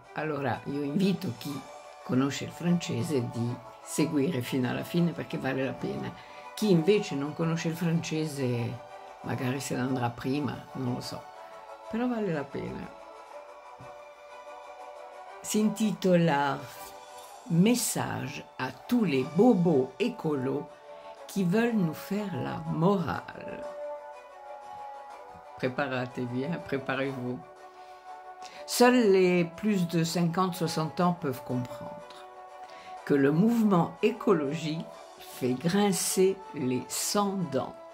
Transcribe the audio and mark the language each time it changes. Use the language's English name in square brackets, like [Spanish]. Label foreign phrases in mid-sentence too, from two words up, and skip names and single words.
[Italian] Allora io invito chi conosce il francese di seguire fino alla fine perché vale la pena. Chi invece non conosce il francese magari se ne andrà prima, non lo so, però vale la pena. Si intitola Message à tous les bobos écolos qui veulent nous faire la morale. [French] Préparez-vous, hein, préparez-vous. Seuls les plus de 50-60 ans peuvent comprendre que le mouvement écologie fait grincer les 100 dents.